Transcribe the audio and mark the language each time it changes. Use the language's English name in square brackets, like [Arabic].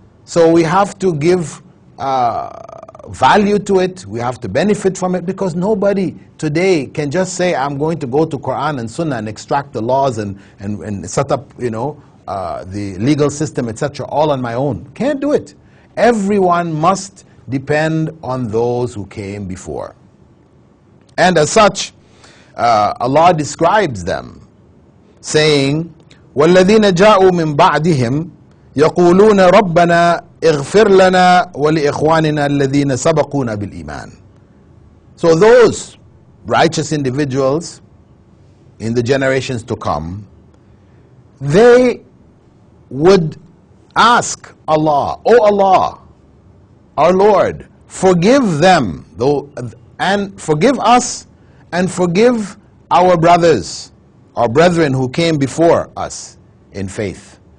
[English] So we have to give value to it, we have to benefit from it, because nobody today can just say, I'm going to go to Quran and Sunnah and extract the laws and set up, the legal system, etc., all on my own. Can't do it. Everyone must depend on those who came before. And as such, Allah describes them, saying, [Arabic] وَالَّذِينَ جَاءُوا مِن بَعْدِهِمْ يَقُولُونَ رَبَّنَا اغْفِرْ لَنَا وَلِإِخْوَانِنَا الَّذِينَ سَبَقُونَ بِالْإِيمَانِ. [English] So those righteous individuals in the generations to come, they would ask Allah, "O Allah, our Lord, forgive them, and forgive us, and forgive our brothers, our brethren who came before us in faith.